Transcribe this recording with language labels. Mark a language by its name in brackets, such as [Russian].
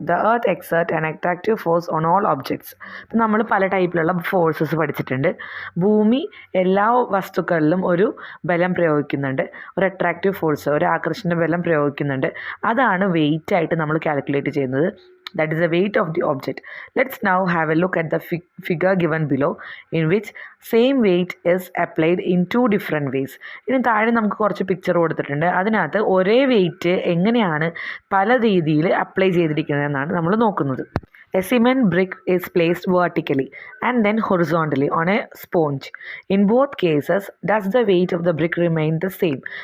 [English] The earth exert an attractive force on all objects. [Malayalam] ഇപ്പം നമ്മൾ പല ടൈപ്പിലുള്ള ഫോഴ്സസ് പഠിച്ചിട്ടുണ്ട്. ഭൂമി എല്ലാ വസ്തുക്കളിലും ഒരു ബലം പ്രയോഗിക്കുന്നുണ്ട്, ഒരു അട്രാക്റ്റീവ് ഫോഴ്സ്, ഒരു ആകർഷണ ബലം പ്രയോഗിക്കുന്നുണ്ട്. അതാണ് വെയിറ്റ് ആയിട്ട് നമ്മൾ കാൽക്കുലേറ്റ് ചെയ്യുന്നത്. [English] That is the weight of the object. Let's now have a look at the figure given below, in which same weight is applied in two different ways. [Malayalam] ഇനി താഴെ നമുക്ക് കുറച്ച് പിക്ചർ കൊടുത്തിട്ടുണ്ട്. അതിനകത്ത് ഒരേ വെയിറ്റ് എങ്ങനെയാണ് പല രീതിയിൽ അപ്ലൈ ചെയ്തിരിക്കുന്നതെന്നാണ് നമ്മൾ നോക്കുന്നത്. [English] A cement brick is placed vertically and then horizontally on a sponge. In both cases, does the weight of the brick remain the same?